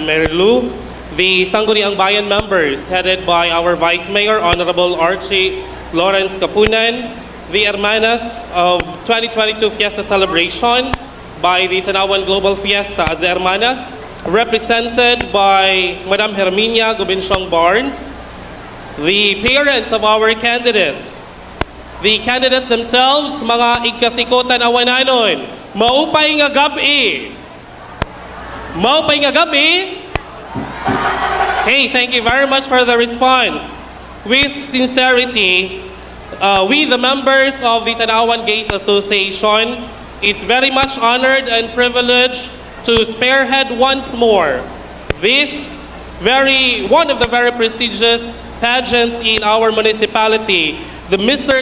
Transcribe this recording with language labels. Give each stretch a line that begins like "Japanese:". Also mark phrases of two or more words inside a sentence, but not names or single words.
English: Merilu, the Sangguniang Bayan members headed by our Vice Mayor, Honorable Archie Lawrence Kapunan, the Hermanas of 2022 Fiesta Celebration by the Tanauan Global Fiesta as the Hermanas, represented by Madam Herminia Gubinsiong Barnes, the parents of our candidates, the candidates themselves,
Waray: mga igkasikotan awananon, maupay nga gabi. Maupay nga gabi.
English: Hey, thank you very much for the response. With sincerity, we, the members of the Tanauan Gays Association, is very much honored and privileged to spearhead once more this one of the very prestigious pageants in our municipality, the Mr.